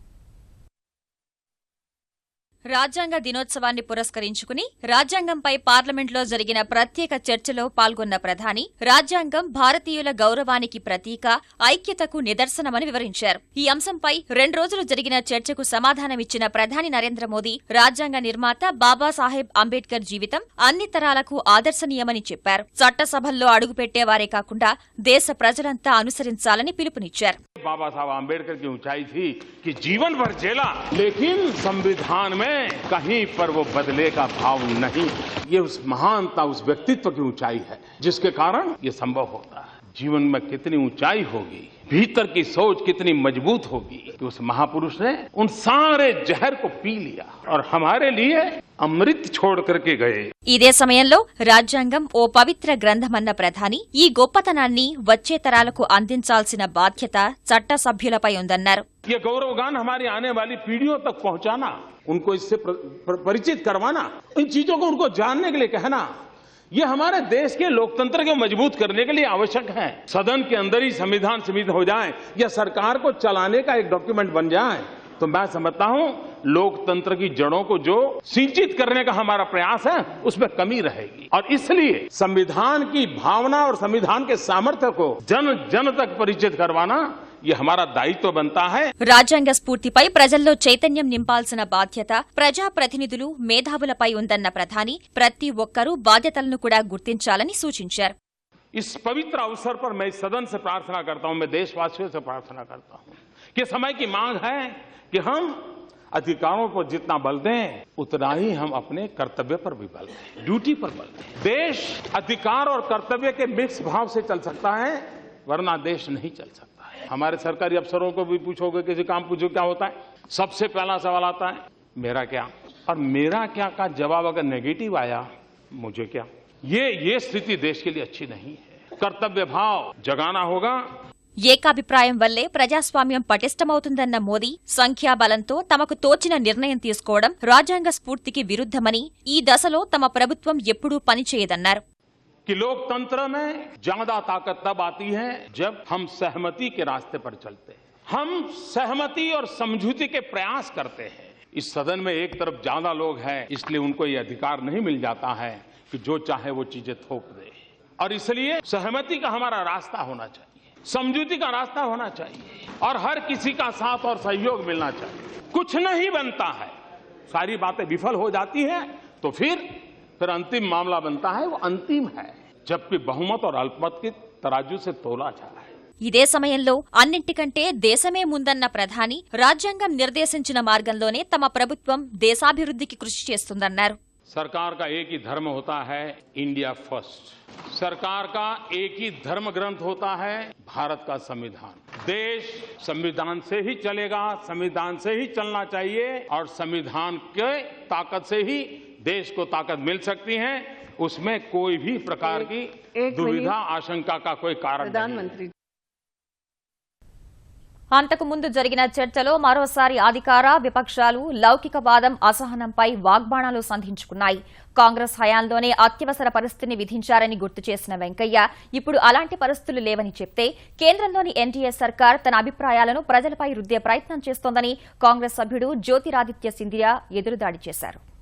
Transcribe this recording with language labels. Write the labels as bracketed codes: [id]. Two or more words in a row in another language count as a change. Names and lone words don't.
[te] రాజ్యాంగ దినోత్సవాన్ని పురస్కరించుకుని రాజ్యాంగంపై పార్లమెంట్లో జరిగిన ప్రత్యేక చర్చలో పాల్గొన్న ప్రధాని రాజ్యాంగం భారతీయుల గౌరవానికి ప్రతీక ఐక్యతకు నిదర్శనమని వివరించారు ఈ అంశంపై 2 రోజులు జరిగిన చర్చకు సమాధానమిచ్చిన ప్రధాని నరేంద్ర మోదీ రాజ్యాంగ నిర్మాత బాబాసాహెబ్ అంబేద్కర్ జీవితం అన్ని తరాలకు ఆదర్శనీయమని చెప్పారు చట్టసభల్లో అడుగుపెట్టేవారే కాకుండా దేశ ప్రజలంతా అనుసరించాలని పిలుపునిచ్చారు [hi] बाबा साहब आम्बेडकर की ऊंचाई थी कि जीवन भर झेला लेकिन संविधान में कहीं पर वो बदले का भाव नहीं ये उस महानता उस व्यक्तित्व की ऊंचाई है जिसके कारण ये संभव होता है जीवन में कितनी ऊंचाई होगी भीतर की सोच कितनी मजबूत होगी कि उस महापुरुष ने उन सारे जहर को पी लिया और हमारे लिए అమృత్ छोड़ करके गए [te] ఇదే సమయంలో రాజ్యాంగం ఓ పవిత్ర గ్రంథమన్న ప్రధాని ఈ గొప్పతనాన్ని వచ్చే తరాలకు అందించాల్సిన బాధ్యత చట్టసభ్యులపై ఉందన్నారు [hi] ये गौरवगान हमारी आने वाली पीढ़ियों तक पहुंचाना उनको इससे परिचित करवाना इन चीजों को उनको जानने के लिए कहना ये हमारे देश के लोकतंत्र को मजबूत करने के लिए आवश्यक है सदन के अंदर ही संविधान सीमित हो जाए या सरकार को चलाने का एक डॉक्यूमेंट बन जाए तो मैं समझता हूं लोकतंत्र की जड़ों को जो सिंचित करने का हमारा प्रयास है उसमें कमी रहेगी और इसलिए संविधान की भावना और संविधान के सामर्थ्य को जन जन तक परिचित करवाना ये हमारा दायित्व बनता है [te] రాజ్యాంగ స్ఫూర్తిపై ప్రజల్లో చైతన్యం నింపాల్సిన బాధ్యత ప్రజాప్రతినిధులు మేధావులపై ఉందన్న ప్రధాని ప్రతి ఒక్కరూ బాధ్యతలను కూడా గుర్తించాలని సూచించారు [hi] इस पवित्र अवसर पर मैं सदन से प्रार्थना करता हूं मैं देशवासियों से प्रार्थना करता हूं कि समय की मांग है कि हम अधिकारों पर जितना बल दें उतना ही हम अपने कर्तव्य पर भी बल दें ड्यूटी पर बल दें देश अधिकार और कर्तव्य के मिक्स भाव से चल सकता है वरना देश नहीं चल सकता है हमारे सरकारी अफसरों को भी पूछोगे किसी काम पूछो क्या होता है सबसे पहला सवाल आता है मेरा क्या और मेरा क्या का जवाब अगर नेगेटिव आया मुझे क्या ये स्थिति देश के लिए अच्छी नहीं है कर्तव्य भाव जगाना होगा [te] ఏకాభిప్రాయం వల్లే ప్రజాస్వామ్యం పటిష్టమవుతుందన్న మోదీ సంఖ్యాబలంతో తమకు తోచిన నిర్ణయం తీసుకోవడం రాజ్యాంగ స్ఫూర్తికి విరుద్ధమని ఈ దశలో తమ ప్రభుత్వం ఎప్పుడూ పనిచేయదన్నారు [hi] कि लोकतंत्र में ज्यादा ताकत तब आती है जब हम सहमति के रास्ते पर चलते हैं हम सहमति और समझौते के प्रयास करते हैं इस सदन में एक तरफ ज्यादा लोग हैं इसलिए उनको ये अधिकार नहीं मिल जाता है कि जो चाहे वो चीजें थोप दे और इसलिए सहमति का हमारा रास्ता होना चाहिए समझौते का रास्ता होना चाहिए और हर किसी का साथ और सहयोग मिलना चाहिए कुछ नहीं बनता है सारी बातें विफल हो जाती हैं तो फिर अंतिम मामला बनता है वो अंतिम है जबकि बहुमत और अल्पमत की तराजू से तोला जा रहा है [te] ఇదే సమయంలో అన్నింటికంటే దేశమే ముందన్న ప్రధాని రాజ్యాంగం నిర్దేశించిన మార్గంలోనే తమ ప్రభుత్వం దేశాభివృద్ధికి కృషి చేస్తుందన్నారు [hi] सरकार का एक ही धर्म होता है, [en] India first. [hi] सरकार का एक ही धर्म ग्रंथ होता है, भारत का संविधान। देश संविधान से ही चलेगा, संविधान से ही चलना चाहिए और संविधान के ताकत से ही देश को ताकत मिल सकती है। उसमें कोई भी प्रकार की दुविधा आशंका का कोई कारण नहीं। [te] అంతకు ముందు జరిగిన చర్చలో మరోసారి అధికార విపక్షాలు లౌకికవాదం అసహనంపై వాగ్బాణాలు సంధించుకున్నాయి. కాంగ్రెస్ హయాంలోనే అత్యవసర పరిస్థితిని విధించారని గుర్తు చేసిన వెంకయ్య ఇప్పుడు అలాంటి పరిస్థితులు లేవని చెప్తే కేంద్రంలోని ఎన్డీఏ సర్కార్ తన అభిప్రాయాలను ప్రజలపై రుద్దే ప్రయత్నం చేస్తోందని కాంగ్రెస్ సభ్యుడు జ్యోతిరాదిత్య సింధియా ఎదురుదాడి చేశారు.